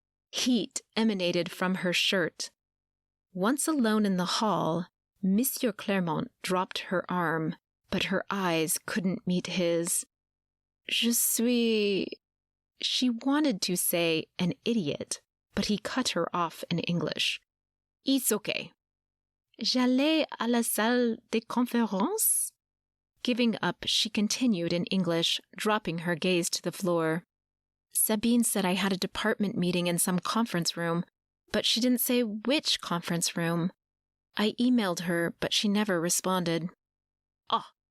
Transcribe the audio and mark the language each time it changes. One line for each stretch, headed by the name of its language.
English: Heat emanated from her shirt. Once alone in the hall, Monsieur Clermont dropped her arm, but her eyes couldn't meet his.
French: Je suis...
English: She wanted to say an idiot, but he cut her off in English. It's okay.
French: J'allais à la salle des conférences?
English: Giving up, she continued in English, dropping her gaze to the floor. Sabine said I had a department meeting in some conference room, but she didn't say which conference room. I emailed her, but she never responded. Ah!